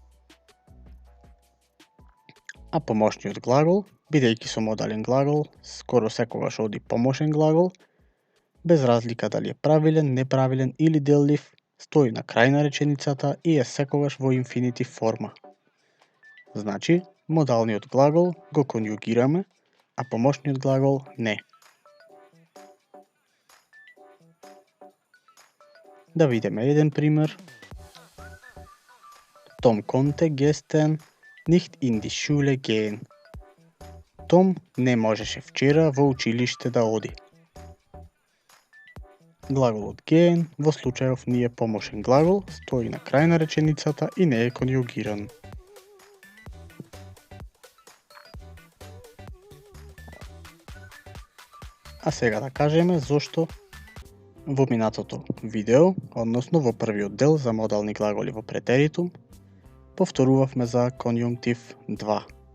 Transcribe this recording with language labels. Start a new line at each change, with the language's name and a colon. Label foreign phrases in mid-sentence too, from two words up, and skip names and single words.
Macedonian: А помошниот глагол, бидејќи со модален глагол, скоро секогаш оди помошен глагол, без разлика дали е правилен, неправилен или деллив, стои на крај на реченицата и е секогаш во инфинитив форма. Значи, модалниот глагол го конјугираме, а помошниот глагол не. Да видиме еден пример.
German: Том konnte gestern nicht in die Schule gehen.
Macedonian: Том не можеше вчера во училиште да оди. Глаголот gehen во случајов ние помошен глагол стои на крај на реченицата и не е конјугиран. А сега да кажеме зошто во минатото видео, односно во првиот дел за модални глаголи во претеритум, повторувавме за конјунктив 2.